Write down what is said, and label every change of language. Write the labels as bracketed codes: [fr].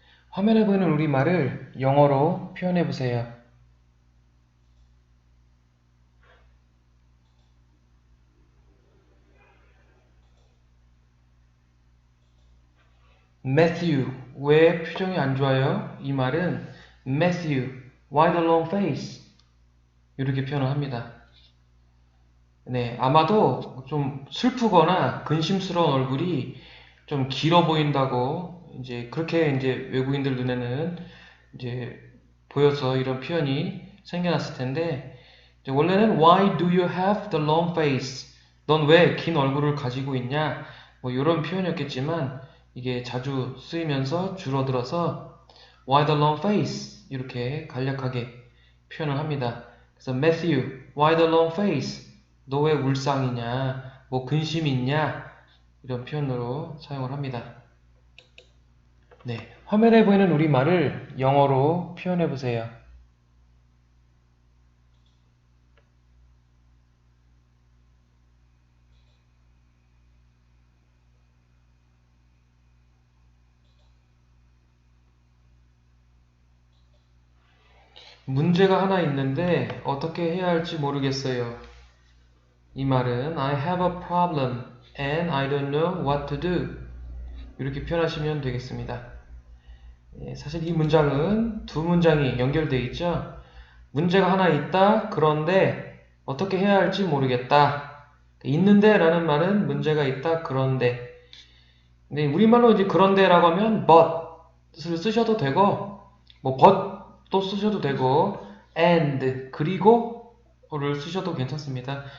[ko] 화면에 보이는 우리말을 영어로 표현해보세요. Matthew, 왜 표정이 안 좋아요? 이 말은 [en] Matthew, why the long face? [ko] 이렇게 표현을 합니다. 네, 아마도 좀 슬프거나 근심스러운 얼굴이 좀 길어 보인다고 이제 그렇게 이제 외국인들 눈에는 이제 보여서 이런 표현이 생겨났을 텐데 이제 원래는 [en] Why do you have the long face? [ko] 넌 왜 긴 얼굴을 가지고 있냐? 뭐 이런 표현이었겠지만 이게 자주 쓰이면서 줄어들어서 [en] Why the long face? [ko] 이렇게 간략하게 표현을 합니다. 그래서 [en] Matthew, why the long face? [ko] 너 왜 울상이냐? 뭐 근심이 있냐? 이런 표현으로 사용을 합니다. 네, 화면에 보이는 우리말을 영어로 표현해 보세요. 문제가 하나 있는데 어떻게 해야 할지 모르겠어요. 이 말은 [en] I have a problem and I don't know what to do. [ko] 이렇게 표현하시면 되겠습니다. 사실 이 문장은 두 문장이 연결되어 있죠. 문제가 하나 있다. 그런데 어떻게 해야 할지 모르겠다. 있는데 라는 말은 문제가 있다. 그런데. 근데 우리말로 이제 그런데라고 하면 but을 쓰셔도 되고 뭐 but도 쓰셔도 되고 and 그리고를 쓰셔도 괜찮습니다.